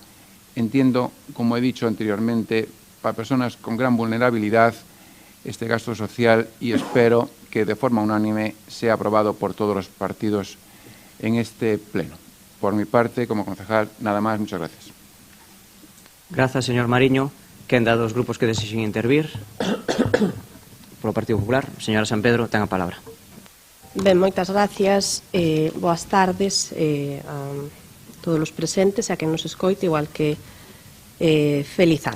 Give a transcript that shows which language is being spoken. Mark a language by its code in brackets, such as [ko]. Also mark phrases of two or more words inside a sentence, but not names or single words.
[es] Entiendo, como he dicho anteriormente, para personas con gran vulnerabilidad este gasto social, y espero que de forma unánime sea aprobado por todos los partidos en este pleno. Por mi parte, como concejal, nada más. Muchas gracias. [gl] Grazas, señor Mariño. Quenda dos grupos que desexen intervir. Polo Partido Popular, señora San Pedro, ten a palabra. Ben, moitas gracias. Boas tardes a todos os presentes e a quen nos escoite, igual que feliz ano.